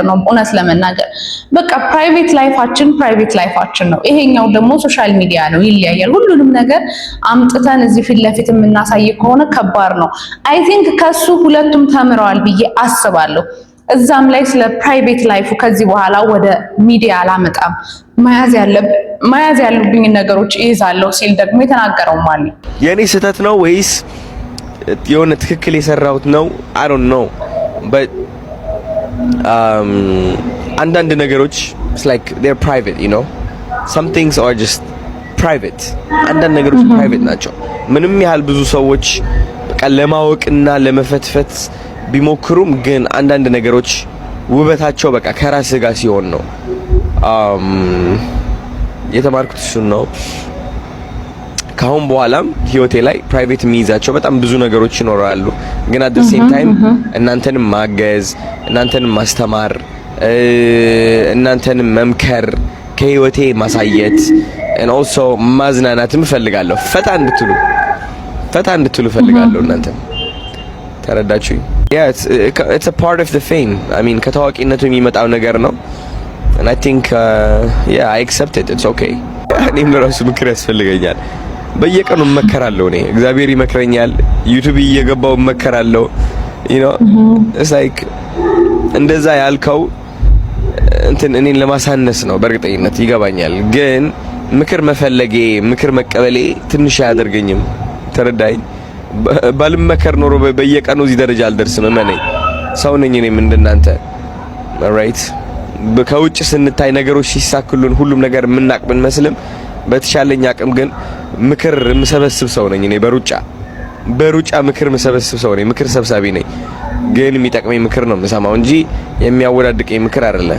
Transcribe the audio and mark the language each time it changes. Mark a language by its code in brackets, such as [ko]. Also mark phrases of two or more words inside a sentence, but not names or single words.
[am] ነው። እውነት ለመናገር በቃ ፕራይቬት ላይፋችን ነው። ይሄኛው ደግሞ [en] social media [am] ነው፣ ይለያያል። ሁሉንም ነገር አምጥተን እዚህ ፊት ለፊት የምናሳይ ከሆነ ከባድ ነው። [en] I think [am] ከሱ ሁለቱም ተምረዋል ብዬ አስባለሁ። እዛም ላይ ስለ [en] private life [am] ከዚህ በኋላ ወደ ሚዲያ አላመጣም፣ መያዝ ያሉብኝ ነገሮች ይይዛለሁ ሲል ደግሞ የተናገረው ማለት የኔ ስህተት ነው ወይስ የሆነ ትክክል የሰራሁት ነው? [en] I don't know but [am] አንዳንድ ነገሮች [en] it's like they're private, you know, some things are just private. [am] አንዳንድ ነገሮች private ናቸው። ምንም ያህል ብዙ ሰዎች በቃ ለማወቅና ለመፈትፈት ቢሞክሩም ግን አንዳንድ ነገሮች ውበታቸው በቃ ከራስ ጋር ሲሆን ነው። የተማርኩት እሱን ነው። ካሁን በኋላም ህይወቴ ላይ ፕራይቬት የሚይዛቸው በጣም ብዙ ነገሮች ይኖራሉ። ግን [en] at the same time [am] እናንተንም ማገዝ፣ እናንተንም ማስተማር፣ እናንተንም መምከር፣ ከህይወቴ ማሳየት [en] and also [am] ማዝናናትም እፈልጋለሁ። ፈታ እንድትሉ እፈልጋለሁ። እናንተም ተረዳችሁኝ? [en] Yeah, it's a part of the fame. I mean [am] ከታዋቂነቱ የሚመጣው ነገር ነው [en] and I think yeah I accept it. It's okay. [am] እኔም ለራሱ ምክር ያስፈልገኛል። በየቀኑ እመከራለሁ። እኔ እግዚአብሔር ይመክረኛል። ዩቲዩብ እየገባው እመከራለሁ። [en] you know it's like [am] እንደዛ ያልከው እንትን እኔን ለማሳነስ ነው። በእርግጠኝነት ይገባኛል። ግን ምክር መፈለጌ ምክር መቀበሌ ትንሽ አያደርገኝም። ተረዳኝ? ባልመከር ኖሮ በየቀኑ እዚህ ደረጃ አልደርስም። እመነኝ፣ ሰው ነኝ እኔም እንደናንተ። ራይት ከውጭ ስንታይ ነገሮች ሲሳክሉን ሁሉም ነገር የምናቅ ብንመስልም በተሻለኝ አቅም ግን ምክር የምሰበስብ ሰው ነኝ። እኔ በሩጫ ምክር የምሰበስብ ሰው ነኝ። ምክር ሰብሳቢ ነኝ። ግን የሚጠቅመኝ ምክር ነው የምሰማው እንጂ የሚያወዳድቀኝ ምክር አይደለም።